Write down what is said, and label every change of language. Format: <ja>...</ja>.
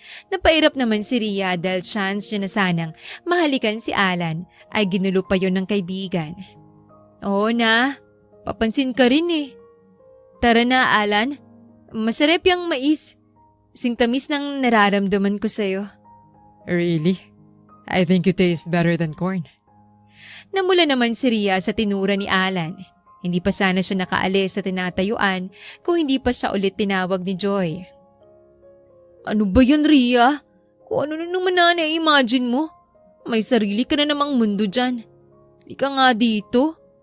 <tl>Napairap naman si Rhea dahil chance niya na sanang mahalikan si Alan ay ginulo pa yon ng kaibigan. Oo na, papansin ka rin eh. Tara na Alan, masarap yung mais. Singtamis ng nararamdaman ko sa'yo.</tl> <en>Really? I think you taste better than corn.</en> <tl>Namula naman si Rhea sa tinura ni Alan. Hindi pa sana siya nakaalis sa tinatayuan kung hindi pa siya ulit tinawag ni Joy. Ano ba yan, Rhea? Kung ano na naman na imagine mo? May sarili ka na namang mundo dyan. Lika nga dito.</tl>